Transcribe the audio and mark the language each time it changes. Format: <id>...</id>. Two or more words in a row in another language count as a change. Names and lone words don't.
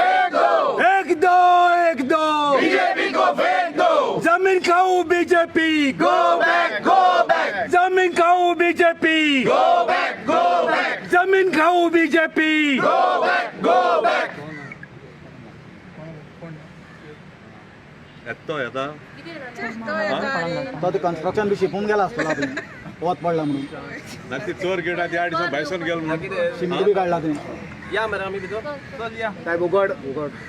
<hi>एक दो बीजेपी को फेंक दो जमीन खाओ बीजेपी</hi> <en>go back</en> <hi>जमीन खाओ बीजेपी</hi> <en>go back</en> <hi>जमीन खाओ बीजेपी</hi> <en>go back</en> <kok>येता तो कन्स्ट्रक्शन बी शिकून गेला आसतलो वत पडला म्हणून चोर गेटा त्या दिसा भायसून गेलो म्हणून शिमटी बी काडला तुवें या मरे आम्ही भितर चल या साहेब उघड उघड</kok>